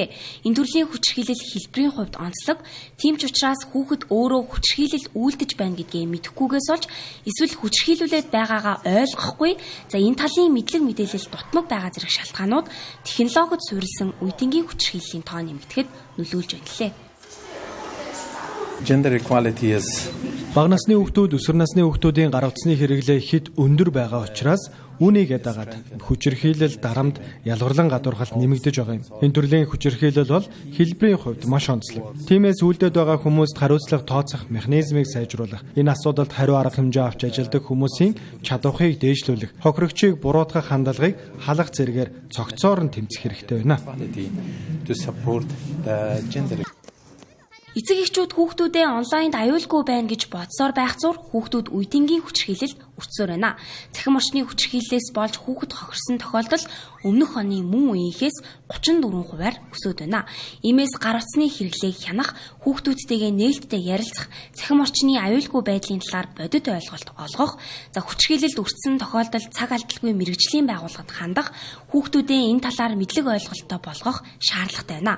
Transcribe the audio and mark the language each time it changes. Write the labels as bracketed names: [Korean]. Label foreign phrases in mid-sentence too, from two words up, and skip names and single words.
[Mongolian] Энэ төрлийн хүчирхийлэл хэлбэрийн хувьд онцлог, тийм ч учраас хүүхэд өөрөө хүчирхийлэл үйлдэж байна гэдгээ мэдэхгүйгээс болж эсвэл хүчирхийлүүлээд байгаагаа ойлгохгүй, за энэ талын мэдлэг мэдээлэл дутмаг байгаа зэрэг шалтгаанууд технологид суурилсан үеийнгийн хүчирхийллийн тоо нэмэгдэхэд нөлөөлж ангилээ. [English] Gender equality is [Mongolian] бага насны хүүхдүүд өсвөр насны хүүхдүүдийн гар утасны хэрэглээ хэд өндөр байгаа учраас үүнийгээ дагаад хүчирхийлэл, дарамт, ялгарлан гадуурхалт нэмэгдэж байгаа юм. Энэ төрлийн хүчирхийлэл бол хэлбэрийн хувьд маш онцлог. Тиймээс үйлдэлд байгаа хүмүүст хариуцлага тооцох механизмыг сайжруулах, энэ асуудалд хариу арга хэмжээ авч ажилладаг хүмүүсийн чадварыг дээшлүүлэх, хохирогчийг буруутгах хандлагыг халах зэргээр цогцоор нь тэмцэх хэрэгтэй байна. [English] to support the gender. [Mongolian] Эцэг эхчүүд хүүхдүүдээ онлайнд аюулгүй байна гэж бодсоор байх зур хүүхдүүд үеийнгийн хүчирхийлэлд өртсөөр байна. Цахим орчны хүчирхийллээс болж хүүхэд хохирсон тохиолдол өмнөх оны мөн үеийнхээс 34%-аар өсөд байна. Иймээс гар утасны хэрэглээг хянах, хүүхдүүдтэйгээ нээлттэй ярилцах, цахим орчны аюулгүй байдлын талаар бодит ойлголт олгох, за хүчирхийлэлд өртсөн тохиолдолд цаг алдалгүй мэргэжлийн байгууллагад хандах, хүүхдүүдээ энэ талаар мэдлэг ойлголттой болгох шаардлагатай байна.